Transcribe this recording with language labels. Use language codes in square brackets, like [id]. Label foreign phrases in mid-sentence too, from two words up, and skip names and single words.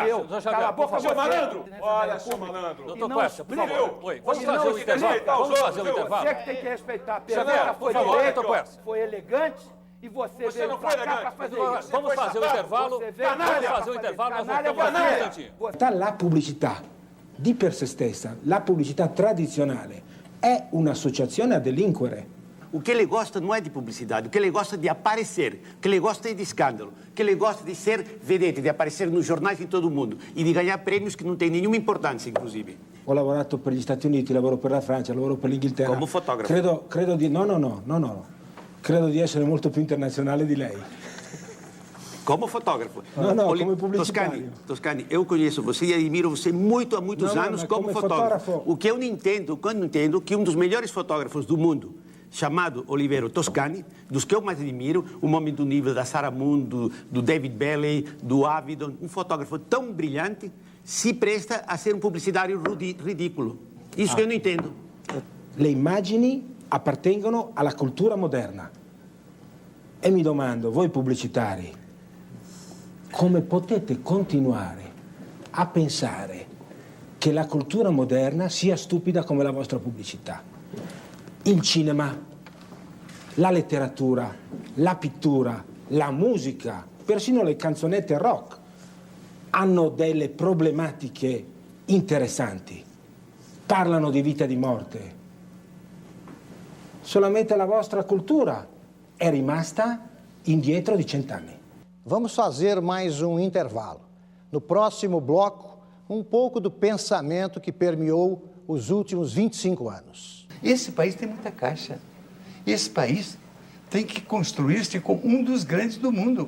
[pt] Doutor Xavier, Cala a boca, seu malandro! Olha, seu malandro. Doutor Quest, por favor. Oi, vamos fazer o intervalo. Vamos fazer o intervalo. Você que tem que respeitar a Xavier, pergunta. por favor, doutor Quest. Foi elegante. E você veio não pra foi cá elegante. pra fazer isso. Vamos fazer o intervalo. Vamos fazer o intervalo, nós voltamos aqui um instantinho. [it] La pubblicità di per sé stessa, la pubblicità tradizionale, è un'associazione a delinquere. [pt] O que ele gosta não é de publicidade, o que ele gosta é de aparecer, o que ele gosta é de escândalo, o que ele gosta de ser vedete, de aparecer nos jornais de todo mundo e de ganhar prêmios que não têm nenhuma importância, inclusive. [it] Ho lavorato per gli Stati Uniti, lavoro per la Francia, lavoro per l'Inghilterra. Come fotografo. Credo di... No. Credo di essere molto più internazionale di lei. [pt] Como fotógrafo. [it] No, come publicitário. [pt] Toscani, eu conheço você e admiro você muito há muitos anos como fotógrafo. O que eu não entendo, que um dos melhores fotógrafos do mundo, chamado Oliveira Toscani, dos que eu mais admiro, um homem do nível da Sarah Moon, do David Bailey, do Avedon, um fotógrafo tão brilhante, se presta a ser um publicitário ridículo. Isso que eu não entendo. [it] Le immagini appartengono alla cultura moderna. E mi domando, voi pubblicitari, come potete continuare a pensare che la cultura moderna sia stupida come la vostra pubblicità? Il cinema, la letteratura, la pittura, la musica, persino le canzonette rock hanno delle problematiche interessanti. Parlano di vita e di morte. Solamente la vostra cultura è rimasta indietro di 100 anni. [pt] Vamos fazer mais um intervalo. No próximo bloco, um pouco do pensamento que permeou os últimos 25 anos. Esse país tem muita caixa. Esse país tem que construir-se como um dos grandes do mundo.